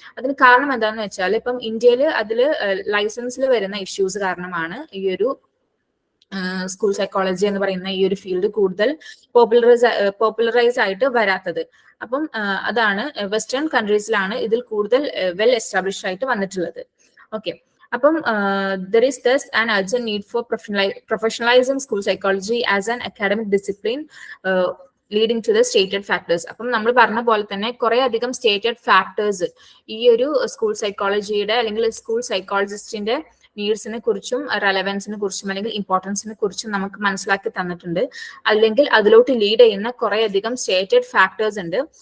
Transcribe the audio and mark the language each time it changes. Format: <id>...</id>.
<ml>അതിന് കാരണം എന്താണെന്ന് വെച്ചാൽ ഇപ്പം ഇന്ത്യയിൽ അതിൽ ലൈസൻസിൽ വരുന്ന ഇഷ്യൂസ് കാരണമാണ് ഈ ഒരു സ്കൂൾ സൈക്കോളജി എന്ന് പറയുന്ന ഈ ഒരു ഫീൽഡ് കൂടുതൽ പോപ്പുലറൈസ് ആയിട്ട് വരാത്തത്. അപ്പം അതാണ് വെസ്റ്റേൺ കൺട്രീസിലാണ് ഇതിൽ കൂടുതൽ വെൽ എസ്റ്റാബ്ലിഷ്ഡ് ആയിട്ട് വന്നിട്ടുള്ളത്. ഓക്കെ, അപ്പം</ml> <en>there is thus an urgent need for professionalizing school psychology as an academic discipline leading to the stated factors.</en> <ml>അപ്പം നമ്മൾ പറഞ്ഞ പോലെ തന്നെ കുറെ അധികം സ്റ്റേറ്റഡ് ഫാക്ടേഴ്സ് ഈ ഒരു സ്കൂൾ സൈക്കോളജിയുടെ അല്ലെങ്കിൽ സ്കൂൾ സൈക്കോളജിസ്റ്റിന്റെ നീഡ്സിനെ കുറിച്ചും റെലവൻസിനെ കുറിച്ചും അല്ലെങ്കിൽ ഇമ്പോർട്ടൻസിനെ കുറിച്ചും നമുക്ക് മനസ്സിലാക്കി തന്നിട്ടുണ്ട്. അല്ലെങ്കിൽ അതിലോട്ട് ലീഡ് ചെയ്യുന്ന കുറെ അധികം സ്റ്റേറ്റഡ് ഫാക്ടേഴ്സ് ഉണ്ട്.</ml>